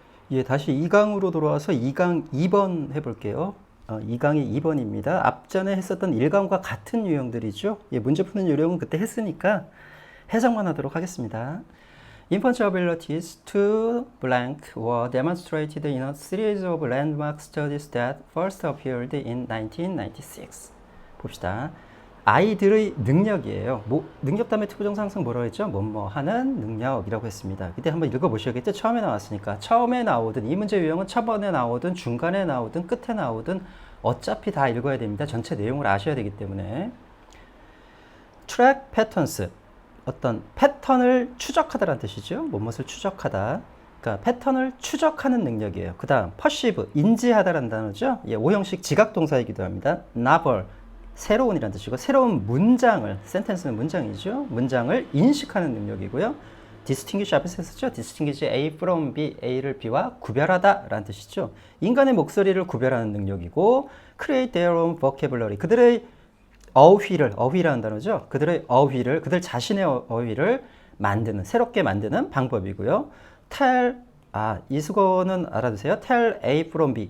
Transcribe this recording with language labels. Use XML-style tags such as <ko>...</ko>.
<ko>예, 다시 2강으로 돌아와서 2강 2번 해볼게요. 2강이 2번입니다. 앞전에 했었던 1강과 같은 유형들이죠. 예, 문제 푸는 요령은 그때 했으니까 해석만 하도록 하겠습니다.</ko> <en>Infantry abilities to blank were demonstrated in a series of landmark studies that first appeared in 1996.</en> <ko>봅시다. 아이들의 능력이에요. 능력 다음에 투부정사 항상 뭐라고 했죠? 뭐뭐 하는 능력이라고 했습니다. 그때 한번 읽어보셔야겠죠? 처음에 나왔으니까. 처음에 나오든 이 문제 유형은 초반에 나오든 중간에 나오든 끝에 나오든 어차피 다 읽어야 됩니다. 전체 내용을 아셔야 되기 때문에.</ko> <en>Track patterns.</en> <ko>어떤 패턴을 추적하다라는 뜻이죠. 무엇을 추적하다. 그러니까 패턴을 추적하는 능력이에요. 그 다음 perceive, 인지하다라는 단어죠. 예, 오형식 지각동사이기도 합니다. novel, 새로운이라는 뜻이고 새로운 문장을, 센텐스는 문장이죠. 문장을 인식하는 능력이고요. distinguish 앞에서 했었죠.</ko> <en>distinguish A from B,</en> <ko>A를 B와 구별하다 라는 뜻이죠. 인간의 목소리를 구별하는 능력이고</ko> <en>create their own vocabulary,</en> <ko>그들의 어휘라는 단어죠. 그들의 어휘를, 그들 자신의 어휘를 만드는, 새롭게 만드는 방법이고요. tell, 이 수거는 알아두세요.</ko> <en>tell A from B.</en>